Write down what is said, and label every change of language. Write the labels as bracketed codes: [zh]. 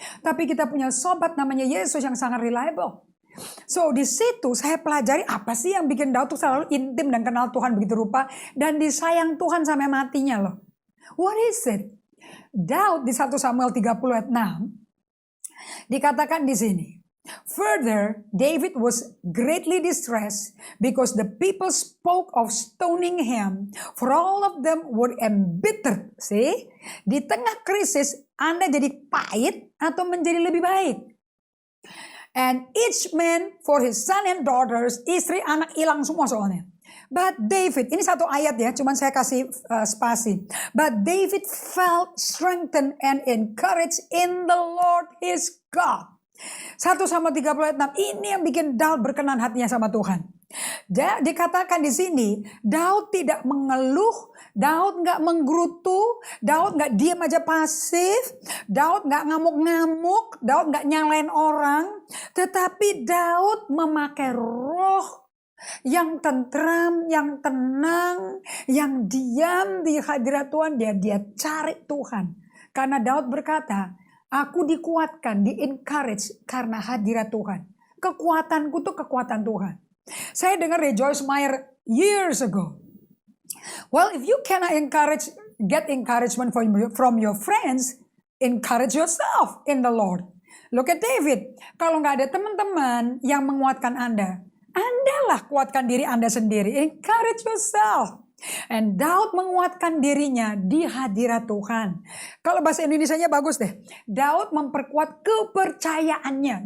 [id] Tapi kita punya sobat namanya Yesus yang sangat reliable. So di situ saya pelajari apa sih yang bikin Daud tuh selalu intim dan kenal Tuhan begitu rupa dan disayang Tuhan sampai matinya loh. [en] What is it? [id] Daud di 1 Samuel 30 ayat 6 dikatakan di sini. [en] Further, David was greatly distressed because the people spoke of stoning him, for all of them were embittered. See? [id] Di tengah krisis Anda jadi pahit atau menjadi lebih baik. [en] And each man for his son and daughters, [id] istri anak hilang semua soalnya. [en] But [id] David, ini satu ayat ya, cuman saya kasih spasi. [en] But David felt strengthened and encouraged in the Lord his God. [id] 1 Samuel 30 ayat 6, ini yang bikin Daud berkenan hatinya sama Tuhan. Dikatakan di sini, Daud tidak mengeluh, Daud nggak menggerutu, Daud nggak diam aja pasif, Daud nggak ngamuk-ngamuk, Daud nggak nyalain orang, tetapi Daud memakai roh yang tentram, yang tenang, yang diam di hadirat Tuhan. Dia cari Tuhan. Karena Daud berkata, aku dikuatkan, di-encourage karena hadirat Tuhan. Kekuatanku tuh kekuatan Tuhan. Saya dengar Joyce Meyer [en] years ago. Well, if you cannot get encouragement from your friends, encourage yourself in the Lord. Look at David. [id] Kalau nggak ada teman-teman yang menguatkan Anda lah kuatkan diri Anda sendiri. [en] Encourage yourself. And [id] Daud menguatkan dirinya di hadirat Tuhan. Kalau bahasa Indonesianya bagus deh. Daud memperkuat kepercayaannya.